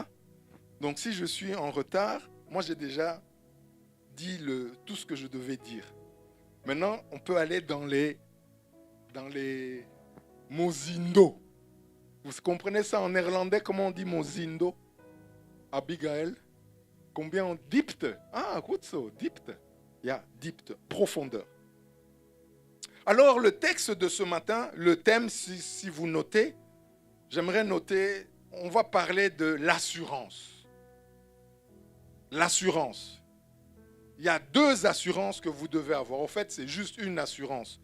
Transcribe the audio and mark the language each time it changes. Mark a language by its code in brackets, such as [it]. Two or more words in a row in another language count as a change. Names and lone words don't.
[fr] Donc, si je suis en retard, moi, j'ai déjà dit tout ce que je devais dire. Maintenant, on peut aller dans les mozindo. Vous comprenez ça en néerlandais, comment on dit mozindo? Abigail. Combien on diept? [nl] Ah, goed zo, diept. Ja, diept, [fr] profondeur. Alors, le texte de ce matin, le thème, si vous notez, j'aimerais noter, on va parler de l'assurance. L'assurance. Il y a deux assurances que vous devez avoir. En fait, c'est juste une assurance.